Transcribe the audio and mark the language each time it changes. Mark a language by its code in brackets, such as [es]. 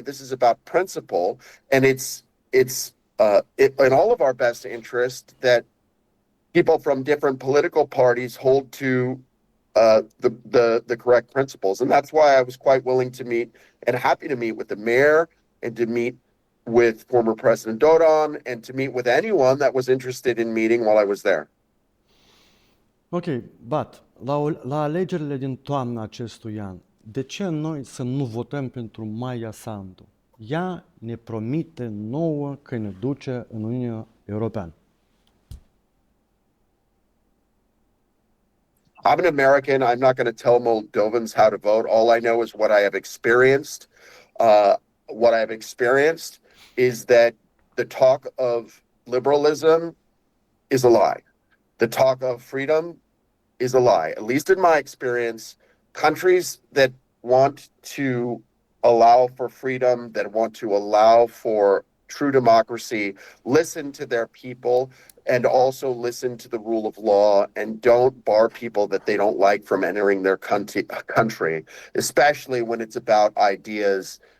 [en] This is about principle, and it's in all of our best interest that people from different political parties hold to the correct principles. And that's why I was quite willing to meet and happy to meet with the mayor and to meet with former President Dodon and to meet with anyone that was interested in meeting while I was there. Ok, but [ro] la alegerile din toamna acestui an, de ce noi să nu votăm pentru Maia Sandu? Ea ne promite nouă că ne duce în Uniunea Europeană. [en] I'm an American. I'm not going to tell Moldovans how to vote. All I know is what I have experienced. What I have experienced is that the talk of liberalism is a lie. The talk of freedom is a lie. At least in my experience, countries that want to allow for freedom, that want to allow for true democracy, listen to their people, and also listen to the rule of law and don't bar people that they don't like from entering their country, especially when it's about ideas.